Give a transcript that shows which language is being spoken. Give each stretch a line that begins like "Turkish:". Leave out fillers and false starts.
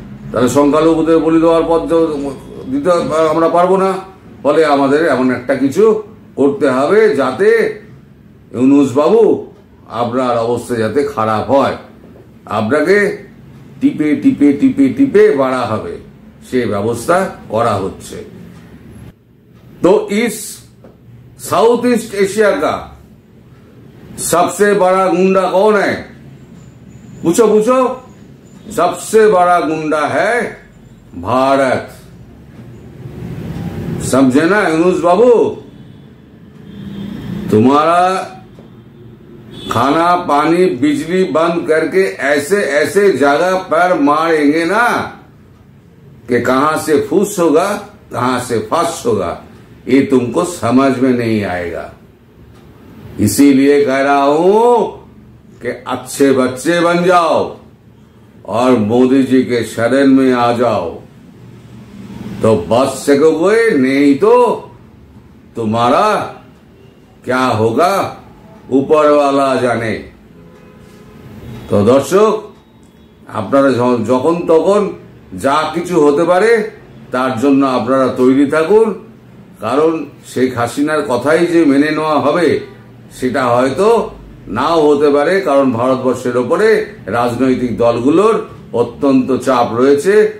Bangla: তাহলে সংখ্যালঘুদের বলি দেওয়ার পর দিতে আমরা পারবো না। ফলে আমাদের এমন একটা কিছু করতে হবে যাতে ইউনূস বাবু আপনার অবস্থা যাতে খারাপ হয়, আপনাকে টিপে টিপে টিপে টিপে বাড়া হবে, সে ব্যবস্থা করা হচ্ছে।
Hindi: तो इस साउथ ईस्ट एशिया का सबसे बड़ा गुंडा कौन है? पूछो पूछो। सबसे बड़ा गुंडा है भारत। समझे ना यूनुस बाबू? तुम्हारा खाना पानी बिजली बंद करके ऐसे ऐसे जगह पर मारेंगे ना कि कहां से फूस होगा कहां से फस होगा, ये तुमको समझ में नहीं आएगा। इसीलिए कह रहा हूं कि अच्छे बच्चे बन जाओ और मोदी जी के शरण में आ जाओ, तो बच सकोगे, नहीं तो तुम्हारा क्या होगा ऊपर वाला जाने। तो दर्शक
Bangla: আপনারা যখন তখন যা কিছু হতে পারে তার জন্য আপনারা তৈরি থাকুন। কারণ শেখ হাসিনার কথাই যে মেনে নেওয়া হবে সেটা হয়তো নাও হতে পারে, কারণ ভারতবর্ষের ওপরে রাজনৈতিক দলগুলোর অত্যন্ত চাপ রয়েছে।